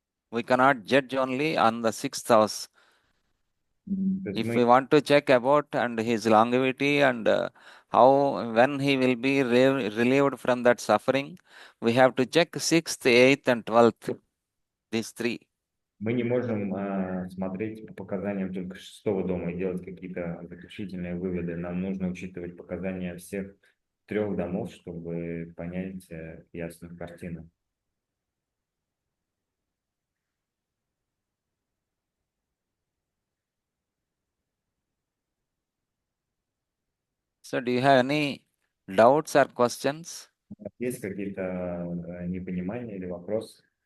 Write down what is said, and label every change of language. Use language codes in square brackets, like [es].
[en] We cannot judge only on the 6th house. [ru] То есть [en] If [ru] мы [en] we want to check about and his longevity and how when he will be relieved from that suffering, we have to check 6th, 8th, and 12th. These three. [ru] Мы не можем смотреть по показаниям только 6 дома и делать какие-то заключительные выводы. Нам нужно учитывать показания всех 3 домов, чтобы понять ясную картину. [en] So do you have any doubts or questions? [ru] Есть какие-то непонимания или вопросы?